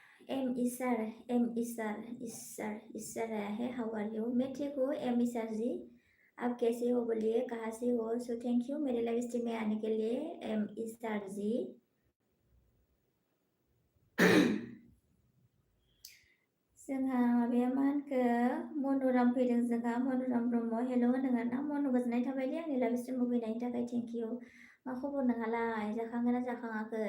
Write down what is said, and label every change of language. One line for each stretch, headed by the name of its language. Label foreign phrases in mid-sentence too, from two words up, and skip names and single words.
Hindi: em Isar है,
English: how are you?
Hindi: मैं ठीक हूँ एम इसर जी, आप कैसे हो बोलिए, कहाँ से हो?
English: so thank you
Hindi: मेरे
English: live stream
Hindi: में आने के लिए एम इसर जी।
Bodo: जोंहा माबाया मा होनखो मन'राम फैदों, जोंहा मन'राम ब्रह्म हेल' होनदों आरोना। मन' गोजोननाय थाबाय दे आंनि लाइभ स्ट्रिमाव फैनायनि थाखाय
English: thank you.
Bodo: मा खबर नोंहालाय, जाखांगोन ना जाखाङाखै?